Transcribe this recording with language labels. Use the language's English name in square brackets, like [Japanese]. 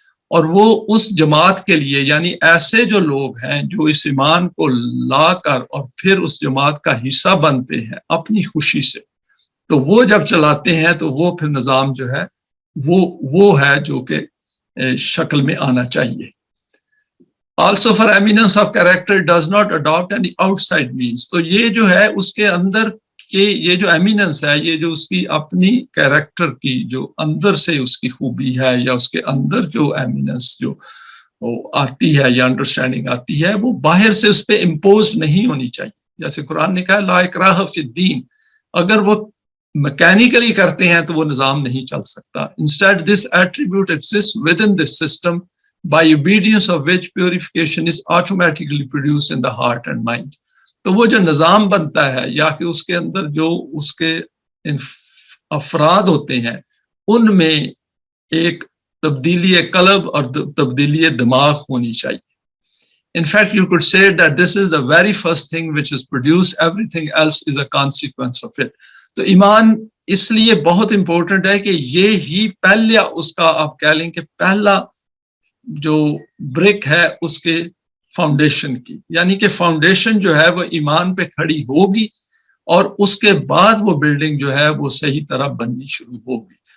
[Urdu] اور وہ اس جماعت کے لیے، یعنی ایسے جو لوگ ہیں جو اس ایمان کو لا کر اور پھر اس جماعت کا حصہ بنتے ہیں اپنی خوشی سے، تو وہ جب چلاتے ہیں تو وہ پھر نظام جو ہے وہ ہے جو کہ شکل میں آنا چاہیے. [English] Also for eminence of character does not adopt any outside means. [Urdu] تو یہ جو ہے اس کے اندر کہ یہ جو ایمیننس ہے، یہ جو اس کی اپنی کیریکٹر کی جو اندر سے اس کی خوبی ہے، یا اس کے اندر جو ایمیننس جو آتی ہے یا انڈرسٹینڈنگ آتی ہے، وہ باہر سے اس پہ امپوز نہیں ہونی چاہیے. جیسے قرآن نے کہا [Arabic] لا اکراہ فی الدین، [Urdu] اگر وہ میکینیکلی کرتے ہیں تو وہ نظام نہیں چل سکتا. [English] Instead this attribute exists within this system by obedience of which purification is automatically produced in the heart and mind. [Urdu] تو وہ جو نظام بنتا ہے یا کہ اس کے اندر جو اس کے افراد ہوتے ہیں ان میں ایک تبدیلی قلب اور تبدیلی دماغ ہونی چاہیے. [English] In fact, you could say that this is the very first thing which is produced. Everything else is a consequence of it. [Urdu] تو ایمان اس لیے بہت امپورٹنٹ ہے کہ یہ ہی پہلا اس کا آپ کہہ لیں کہ پہلا جو برک ہے اس کے فاؤنڈیشن کی، یعنی کہ فاؤنڈیشن جو ہے وہ ایمان پہ کھڑی ہوگی اور اس کے بعد وہ بلڈنگ جو ہے وہ صحیح طرح بننی شروع ہوگی.